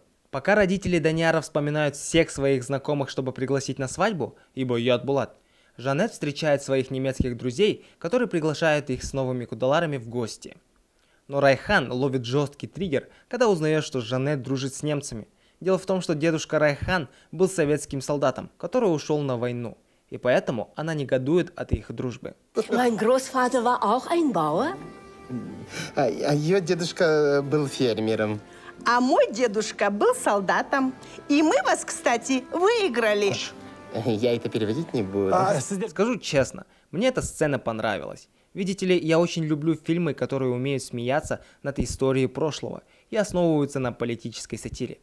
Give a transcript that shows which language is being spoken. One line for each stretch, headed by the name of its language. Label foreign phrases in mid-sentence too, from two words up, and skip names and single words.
Russian: Пока родители Данияра вспоминают всех своих знакомых, чтобы пригласить на свадьбу, ибо Яд Булат, Жанет встречает своих немецких друзей, которые приглашают их с новыми кудаларами в гости. Но Райхан ловит жесткий триггер, когда узнает, что Жанет дружит с немцами. Дело в том, что дедушка Райхан был советским солдатом, который ушел на войну, и поэтому она негодует от их дружбы.
German: Mein Großvater war auch ein Bauer.
Russian: А ее дедушка был фермером. А мой дедушка был солдатом. И мы вас, кстати, выиграли. Я это переводить не буду. Скажу честно, мне эта сцена понравилась. Видите ли, я очень люблю фильмы, которые умеют смеяться над историей прошлого и основываются на политической сатире.